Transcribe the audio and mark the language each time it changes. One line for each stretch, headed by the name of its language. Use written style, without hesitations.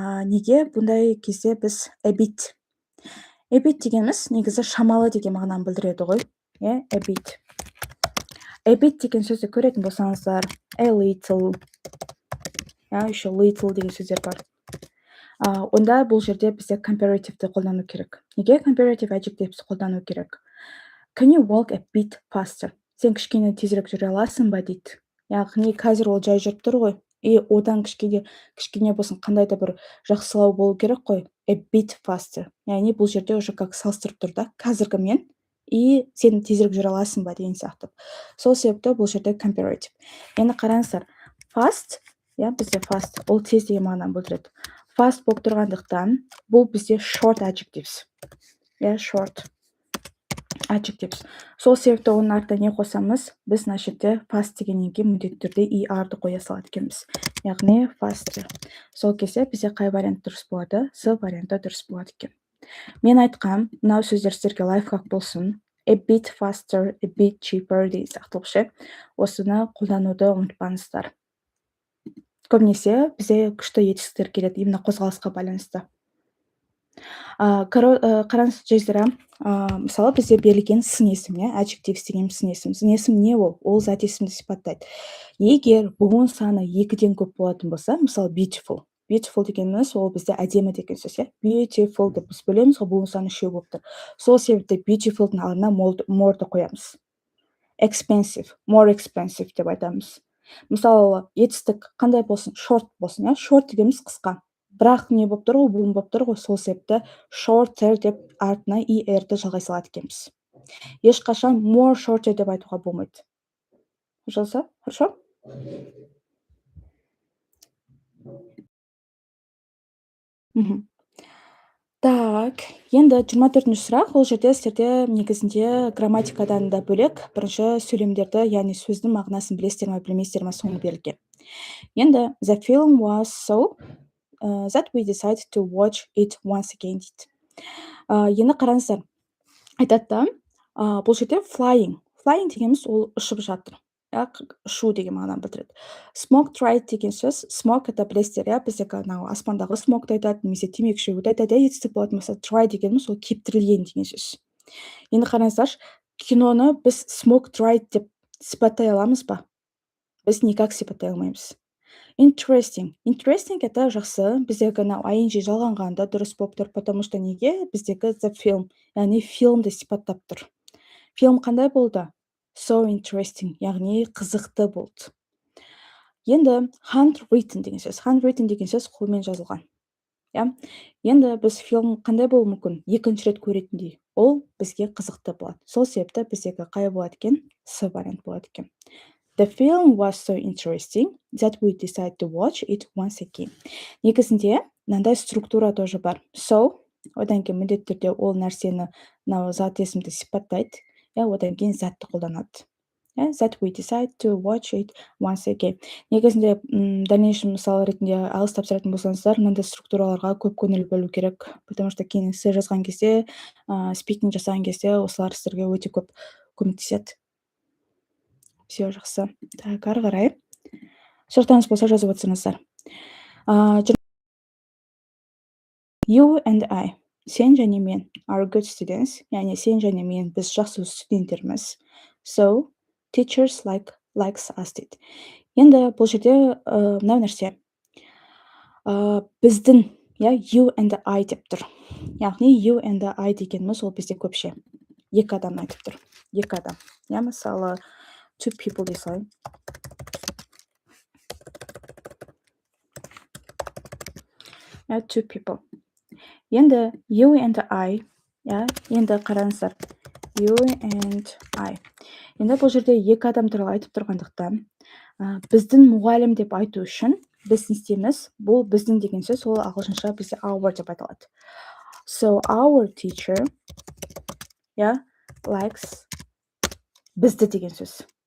Kazakh: Неге бұндай кезде біз
English: a bit?
Kazakh: A bit дегеніміз негізі шамалы деген мағынаны білдіреді ғой.
English: A bit.
Kazakh: A bit деген сөзді көретін болсаңыздар, a little. Еще little деген сөздер бар. Онда бұл жерде бізде comparative қолдану керек. Неге comparative adjectives қолдану керек?
English: Can you walk a bit faster?
Kazakh: Сен кішкене тезірек жүре аласың ба дейді. Яғни қазір ол жай жүріп тұр ғой. И одан кішкене болсын қандай да бір жақсылау болу керек қой.
English: A bit faster.
Kazakh: Яғни бұл жерде
Russian: уже как
Kazakh: салыстырып тұр да. Қазіргі мен и сен тезірек жүре аласың ба деген сияқты. Сол себепті бұл жерде comparative. Енді қараңыздар. Fast, бізде fast, ол тез деген мағынаны білдіреді. Fast болып тұрғандықтан бұл бізде short adjectives.
English: Short adjectives.
Kazakh: Сол себепті оның артына не қосамыз? Біз мына жерде fast дегеннен кейін міндетті түрде er-ді қоя салады екенбіз. Яғни faster. Сол кезде бізде қай вариант дұрыс болады? С варианты дұрыс болады екен. Мен айтқам, мынау сөздер сіздерге лайфхак болсын.
English: A bit faster, a bit cheaper
Kazakh: деген сияқты ше. Осыны қолдануды ұмытпаңыздар. Көбінесе бізде күшті етістіктер келеді, именно қозғалысқа байланысты. Қараңыз жаздыра, мысалы бізде берілген сын есім, adjectives деген сын есім. Сын есім не ол? Ол зат есімді сипаттайды. Егер буын саны 2-ден көп болатын болса, мысалы beautiful. Beautiful дегеніміз ол бізде әдемі деген сөз. Beautiful деп біз бөлеміз, буын саны 3 болып тұр. Сол себепті beautifulдың алдына more'ды қоямыз.
English: expensive, more expensive деп айтамыз.
Kazakh: Мысалы, етістік қандай болсын, short болсын, иә, short дегеніміз қысқа. Бірақ не болып тұр ғой, буын болып тұр ғой, сол себепті shorter деп артына er-ді жалғай салады екенбіз. Ешқашан more shorter деп айтуға болмайды.
Russian: Пожалуйста, хорошо?
Kazakh: Мгм. Так, енді 24-ші сұрақ. Ол жерде сіздерде негізінде грамматикадан да бөлек бірінші сөйлемдерді, яғни сөздің мағынасын білесіздер ме, білмейсіздер ме, соны берілген. Енді
English: the film was so that we decided to watch it once again
Kazakh: дейді. Енді қараңыздар, айтады да, бұл жерде flying. Flying дегеніміз ол ұшып жатыр. Иә, ұшу деген мағынаны білдіреді. Smoke tried деген сөз, smoke это білесіздер, иә, біздегі анау аспандағы смокты айтады, немесе темекі шегуді айтады, иә, етістік болатын болса, try дегеніміз ол кептірілген деген сөз. Енді қараңыздаршы, киноны біз smoke tried деп сипаттай аламыз ба? Біз никак сипаттай алмаймыз. Interesting. Interesting это жақсы. Біздегі анау ing жалғанғанда дұрыс болып тұр,
Russian: потому что
Kazakh: неге? Біздегі the film, яғни фильмді сипаттап тұр. Фильм қандай болды?
English: So interesting,
Kazakh: яғни қызықты болды. Енді handwritten деген сөз. Handwritten деген сөз қолмен жазылған. Иә? Енді біз фильм қандай болуы мүмкін? Екінші рет көретіндей. Ол бізге қызықты болады. Сол себепті біздегі қай болады екен? С вариант болады екен.
English: The film was so interesting that we decided to watch it once again.
Kazakh: Негізінде мынандай структура тоже бар. So, одан кейін міндетті түрде ол нәрсені мынау зат есімді сипаттайды. Иә, одан кейін затты қолданады.
English: That we decide to watch it once again.
Kazakh: Негізінде дальнейшем мысал ретінде алыс тапсыратын болсаңыздар, мынандай структураларға көп көңіл бөлу керек,
Russian: потому что
Kazakh: кейін эссе жазған кезде, спикинг жасаған кезде осылар сіздерге өте көп көмектеседі. Все жақсы. Так, ары қарай. Сұрақтарыңыз болса жазып отырсаңыздар.
English: You and I,
Kazakh: сен және мен,
English: are good students,
Kazakh: яғни сен және мен, біз жақсы студенттерміз.
English: So, teachers likes us
Kazakh: дейді. Енді бұл жерде мынау нәрсе. Біздің,
English: you and I
Kazakh: деп тұр. Яғни you and I дегеніміз ол бізде көпше. Екі адам айтып тұр. Екі адам. Мысалы,
English: two people
Kazakh: дей салайын.
English: Two people.
Kazakh: Енді you and I, енді қараңыздар.
English: You and I.
Kazakh: Енді бұл жерде екі адам туралы айтып тұрғандықтан, біздің мұғалім деп айту үшін біз не істейміз? Бұл біздің деген сөз, ол ағылшынша бізде our деп айтылады.
English: So our teacher, likes
Kazakh: бізді деген сөз.